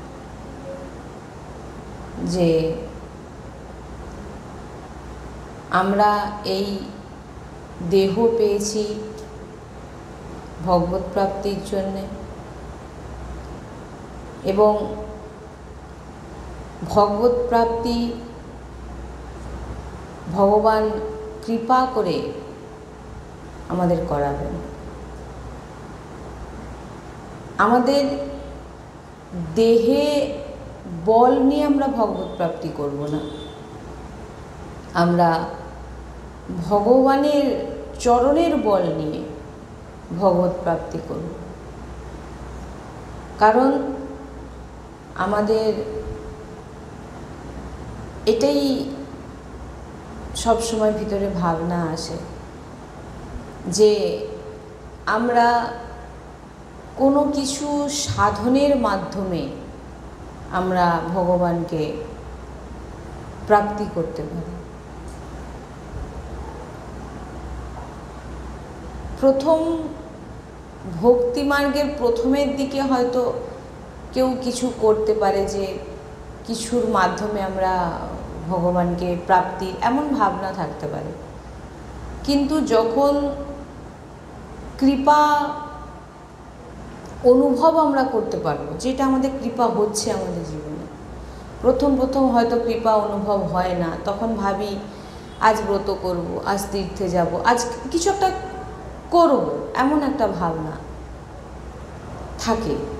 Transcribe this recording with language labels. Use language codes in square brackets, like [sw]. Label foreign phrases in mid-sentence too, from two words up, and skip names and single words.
[bn] যে আমরা এই দেহ पेয়েছি ভগবৎ প্রাপ্তির জন্য এবং ভগবৎ প্রাপ্তি ভগবান কৃপা করে আমাদের করাবেন। আমাদের দেহে বল নিয়ে আমরা ভগবৎ প্রাপ্তি করব না, আমরা ভগবানের চরণের বল নিয়ে ভগবৎ প্রাপ্তি করব। কারণ আমাদের এটাই সব সময় ভিতরে ভাবনা আসে যে আমরা কোনো কিছু সাধনের মাধ্যমে আমরা ভগবানকে প্রাপ্তি করতে পারি। প্রথম ভক্তি মার্গের প্রথমের দিকে হয়তো কেউ কিছু করতে পারে যে কিছুর মাধ্যমে আমরা ভগবান কে প্রাপ্তি এমন ভাবনা থাকতে পারে, কিন্তু যখন কৃপা অনুভব আমরা করতে পারবো যেটা আমাদের কৃপা হচ্ছে আমাদের জীবনে। প্রথম প্রথম হয়তো কৃপা অনুভব হয় না, তখন ভাবি আজ ব্রত করব, আজ তীর্থে যাব, আজ কিছু একটা করব, এমন একটা ভাবনা থাকে।